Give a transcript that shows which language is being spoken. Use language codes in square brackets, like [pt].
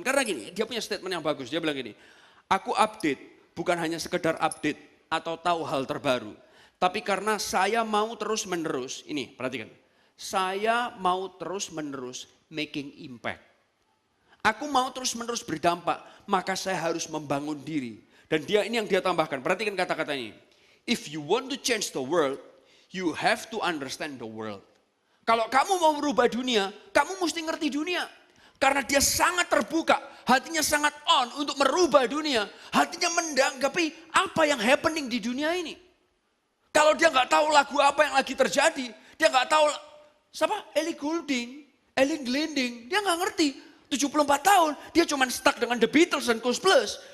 [id] Karena gini, dia punya statement yang bagus, dia bilang gini, aku update, bukan hanya sekedar update atau tahu hal terbaru. Tapi karena saya mau terus menerus, ini perhatikan, saya mau terus menerus [en] making impact. [id] Aku mau terus menerus berdampak, maka saya harus membangun diri. Dan ini yang dia tambahkan, perhatikan kata-kata ini. [en] If you want to change the world, you have to understand the world. [id] Kalau kamu mau merubah dunia, kamu mesti ngerti dunia. Karena dia sangat terbuka, hatinya sangat on untuk merubah dunia. Hatinya menanggapi apa yang happening di dunia ini. Kalau dia nggak tahu lagu apa yang lagi terjadi, dia nggak tahu, siapa? Ellie Goulding, Ellie Goulding, dia nggak ngerti. 74 tahun, dia cuma stuck dengan The Beatles dan Kus Plus.